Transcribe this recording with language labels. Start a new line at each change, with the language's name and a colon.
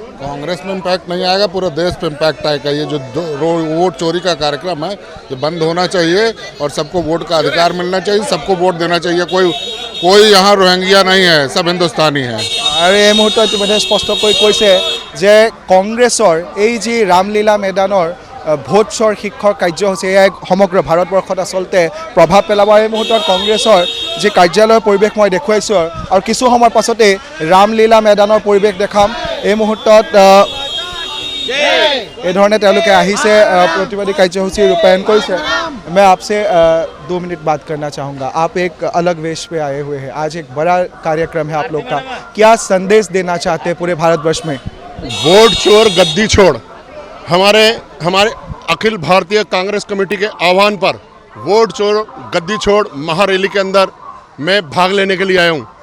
Hindi: कांग्रेस में इम्पैक्ट नहीं आएगा, पूरे देश पे इम्पैक्ट आएगा। ये जो वोट चोरी का कार्यक्रम है ये बंद होना चाहिए और सबको वोट का अधिकार मिलना चाहिए, सबको वोट देना चाहिए। कोई यहाँ रोहिंग्या नहीं है, सब हिंदुस्तानी है।
Assamese: আৰু এই মুহূৰ্তত ইতিমধ্যে স্পষ্টকৈ কৈছে যে কংগ্ৰেছৰ এই যি ৰামলীলা ময়দানৰ ভোট চোৰ শীৰ্ষক কাৰ্যসূচী এয়াই সমগ্ৰ ভাৰতবৰ্ষত আচলতে প্ৰভাৱ পেলাব। এই মুহূৰ্তত কংগ্ৰেছৰ যি কাৰ্যালয়ৰ পৰিৱেশ মই দেখুৱাইছোঁ আৰু কিছু সময়ৰ পাছতে ৰামলীলা ময়দানৰ পৰিৱেশ দেখাম। এই মুহূৰ্তত এই ধৰণে তেওঁলোকে আহিছে, प्रतिवादी कार्यसूची रूपायन करिছে।
Hindi: मैं आपसे 2 मिनट बात करना चाहूँगा। आप एक अलग वेश पे आए हुए हैं, आज एक बड़ा कार्यक्रम है आप लोग का, क्या संदेश देना चाहते हैं पूरे भारतवर्ष में? वोट चोर गद्दी छोड़, हमारे अखिल भारतीय कांग्रेस कमेटी के आह्वान पर वोट चोर गद्दी छोड़ महारैली के अंदर मैं भाग लेने के लिए आया हूँ।